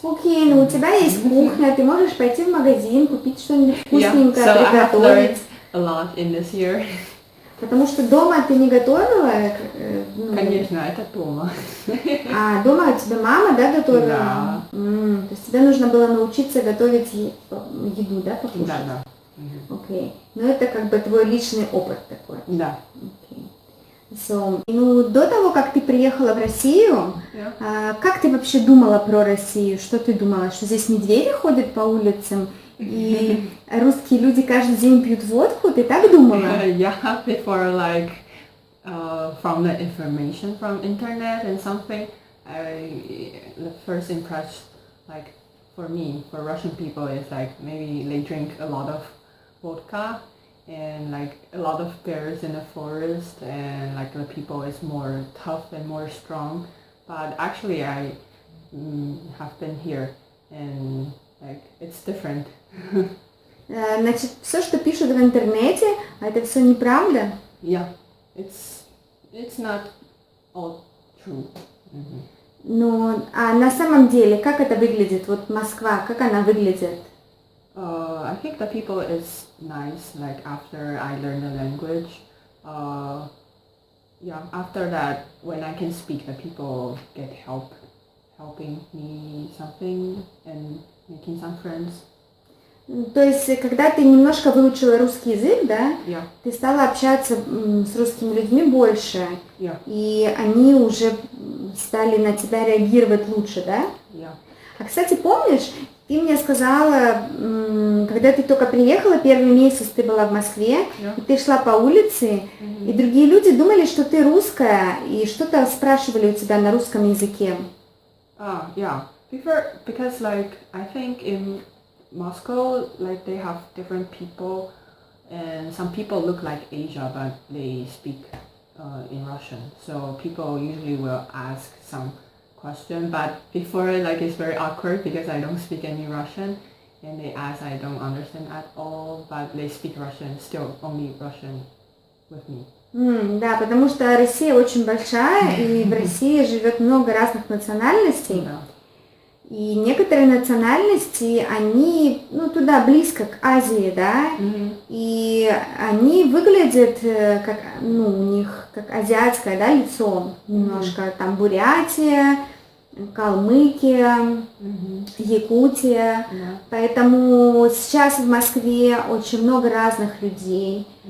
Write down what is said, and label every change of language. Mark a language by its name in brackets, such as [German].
[Russian] Окей, ну у тебя есть кухня, ты можешь пойти в магазин, купить что-нибудь вкусненькое, [English] So I have learned [Russian] приготовить. [English] a lot in this year. [Russian] Потому что дома ты не готовила? Конечно, это дома. А дома тебе мама, да, готовила? Да. То есть тебе нужно было научиться готовить еду, да, покушать? Да. Окей. Ну это как бы твой личный опыт такой. Да. Окей. So, ну, до того, как ты приехала в Россию, как ты вообще думала про Россию? Что ты думала? Что здесь медведи ходят по улицам? И русские люди каждый день пьют водку? Ты так думала? [English] Yeah, before like from the information from internet and something, the first impression like for me, for Russian people is like maybe they drink a lot of vodka and like a lot of bears in the forest and like the people is more tough and more strong. But actually I have been here and like it's different. [Russian] Значит, все, что пишут в интернете, это все неправда? [English] Yeah, it's not all true. [Russian] Ну, а на самом деле, как это выглядит? Вот Москва, как она выглядит? [English] I think the people is nice. Like after I learn the language, after that, when I can speak, the people get helping me something and making some friends. [Russian] То есть, когда ты немножко выучила русский язык, да, [English] Yeah. [Russian] ты стала общаться с русскими людьми больше, [English] Yeah. [Russian] и они уже стали на тебя реагировать лучше, да? [English] Yeah. [Russian] А, кстати, помнишь, ты мне сказала, когда ты только приехала, первый месяц ты была в Москве, [English] Yeah. [Russian] и ты шла по улице, и другие люди думали, что ты русская, и что-то спрашивали у тебя на русском языке. [English] Yeah. Because like I think in Moscow, like they have different people, and some people look like Asia, but they speak in Russian. So people usually will ask some question, but before like it's very awkward because I don't speak any Russian, and they ask I don't understand at all, but they speak Russian, still only Russian with me. [Russian] Да, потому что Россия очень большая, и в России живет много разных национальностей. [English] Yeah. [Russian] И некоторые национальности, они, туда близко к Азии, да, и они выглядят как, у них как азиатское, да, лицо немножко, там Бурятия, Калмыкия, Якутия, поэтому сейчас в Москве очень много разных людей,